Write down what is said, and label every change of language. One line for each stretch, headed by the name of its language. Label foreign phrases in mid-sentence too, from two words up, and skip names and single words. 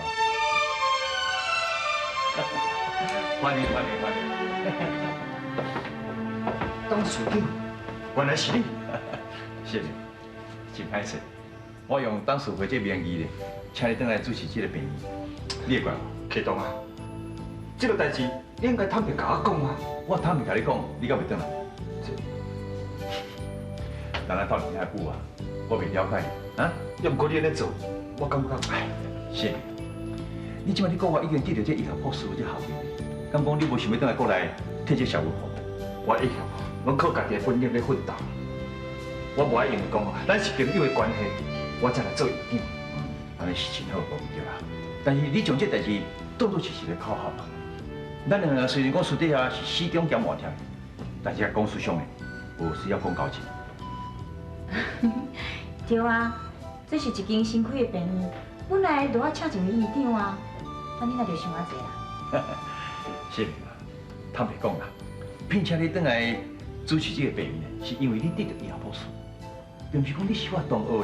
Min Nan Chinese: 欢迎。董事长，原来是你。谢谢，真歹势。我用董事会这名义咧，请你倒来主持这个会议，你会怪我？启东啊，这个代志你应该坦白甲我讲啊，我坦白甲你讲，你敢袂倒来？咱来斗阵遐久啊，我袂了解你啊。要不过你安尼做，我感觉哎，是。你即摆你国外已经得到这医疗博士的这效益，敢讲你无想要倒来国内替这社会服务？我一向拢靠家己的本领咧奋斗。我无爱因为讲哦，咱是朋友的关系，我才来做院长，安尼是真好，无毋对啦。但是你将这代志当作是个口号嘛。咱两个虽然讲私底下是死忠兼换贴，但是讲事上的，无需要讲交情。对啊，这是一间新开的病院，本来就要请一位院长啊，啊你那就想啊济啦。是啦，坦白讲啦，聘请你倒来主持这个病院呢，是因为你得到医疗博士，并不是讲你是我同学呢。